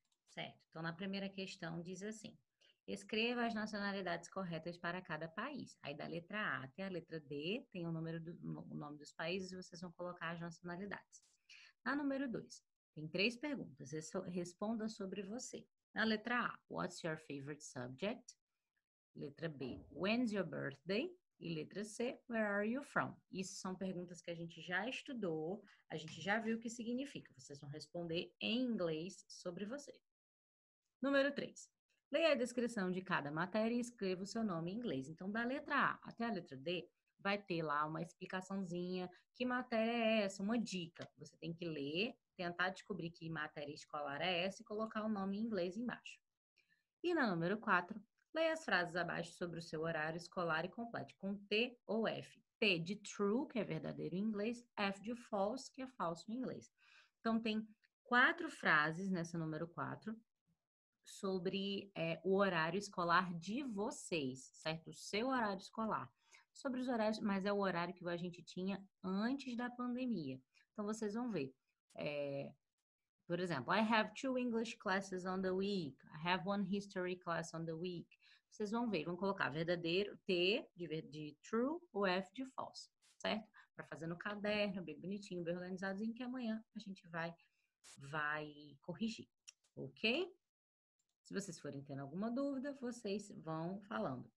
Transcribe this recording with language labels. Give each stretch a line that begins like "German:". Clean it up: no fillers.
Portuguese: Certo? Então, na primeira questão diz assim: escreva as nacionalidades corretas para cada país. Aí da letra A até a letra D tem o nome dos países e vocês vão colocar as nacionalidades. Na número 2, tem 3 perguntas. Responda sobre você. Na letra A,
English: what's your favorite subject?
Portuguese: Letra B,
English: when's your birthday?
Portuguese: E letra C,
English: where are you from?
Portuguese: Isso são perguntas que a gente já estudou, a gente já viu o que significa. Vocês vão responder em inglês sobre você. Número 3. Leia a descrição de cada matéria e escreva o seu nome em inglês. Então, da letra A até a letra D, vai ter lá uma explicaçãozinha, que matéria é essa, uma dica. Você tem que ler, tentar descobrir que matéria escolar é essa e colocar o nome em inglês embaixo. E na número 4, leia as frases abaixo sobre o seu horário escolar e complete com T ou F. T de true, que é verdadeiro em inglês, F de false, que é falso em inglês. Então, tem 4 frases nessa número 4 sobre o horário escolar de vocês, certo? O seu horário escolar. Sobre os horários, mas é o horário que a gente tinha antes da pandemia. Então, vocês vão ver. Por exemplo,
English: I have 2 English classes on the week. I have 1 history class on the week.
Portuguese: Vocês vão ver, vão colocar verdadeiro, T de true ou F de false, certo? Para fazer no caderno, bem bonitinho, bem organizadinho, que amanhã a gente vai corrigir, ok? Se vocês forem tendo alguma dúvida, vocês vão falando.